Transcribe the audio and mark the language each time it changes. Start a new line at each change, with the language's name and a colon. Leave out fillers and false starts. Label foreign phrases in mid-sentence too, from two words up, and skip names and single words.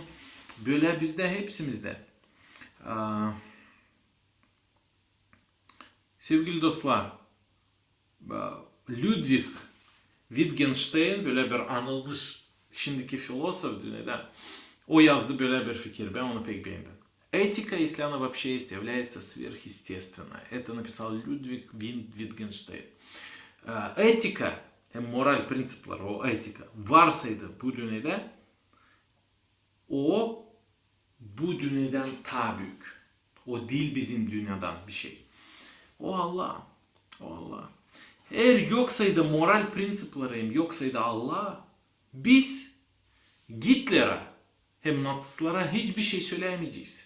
Gagauz: Böyle bizde hepsimizde. Sevgili dostlar, Ludwig Wittgenstein böyle bir anılmış şimdiki filosof dünyada o yazdı böyle bir fikir. Ben onu pek beğendim.
Russian: Этика, если она вообще есть, является сверхъестественной. Это написал Людвиг Wittgenstein.
Gagauz: Etika, moral prensipler, o etika varsaydı bu dünyada, o bu dünyadan daha büyük. O değil bizim dünyadan bir şey. O Allah. O Allah. Eğer yoksaydı moral prensiplerim, yoksaydı Allah, biz Gitler'e hem Natsistlara hiçbir şey söyleyemeyeceğiz.